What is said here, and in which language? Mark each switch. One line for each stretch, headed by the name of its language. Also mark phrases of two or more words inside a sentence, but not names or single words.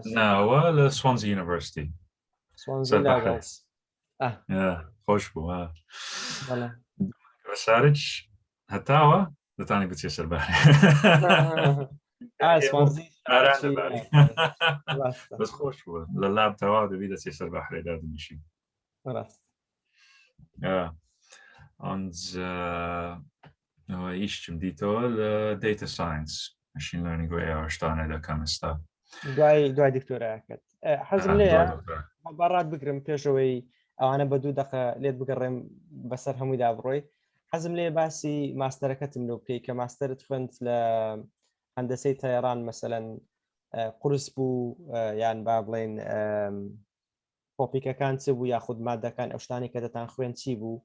Central Kurdish: ناوە لە Swansea University خۆش بوو بەسارج هەتاوە دەتانی بچێ سەربارێ بەس خۆش بووە لە لاب تەواو دەبی دەچێ سەر بەحرێدا دەنیشین ئەنجا ئیشتم دیتەوە لە
English: data science machine learning
Central Kurdish: و AI شتانە دەکەم ئێستا دوای دکتۆرایەکەت حەزم لێیە بەڕات بگرم پێشەوەی ئەوانە بە 2 دقە لێت بگەڕێم بەسەر هەموویدا بڕۆی حەزم لێ باسی ماستەرەکەتم لەو بکەی کە ماستەرت خوێند لە هەندەسەی تەیاران مەسەلەن قورس بوو یان با بڵێن تۆپیکەکان چ بوو یاخود مادەکان ئەو شتانی کە دەتان خوێن چی بوو